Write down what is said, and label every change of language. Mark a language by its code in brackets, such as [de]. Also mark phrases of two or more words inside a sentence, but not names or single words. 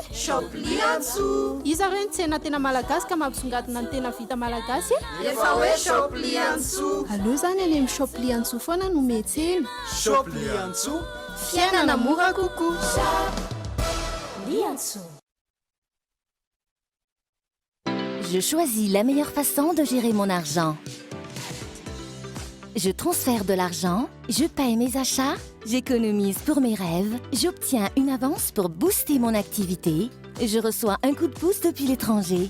[mg] Shopliantso. Iza reny tsena tena malagasy ka mampisongadina ny tena vita malagasy e? Efa hoe Shopliantso. Aleo zany any amin'ny Shopliantso foana no metsena. Shopliantso. Fiainana mora kokoa. Shopliantso. [fr] Je choisis la meilleure façon de gérer mon argent. Je transfère de l'argent, je paye mes achats, j'économise pour mes rêves, j'obtiens une avance pour booster mon activité, je reçois un coup de pouce depuis l'étranger.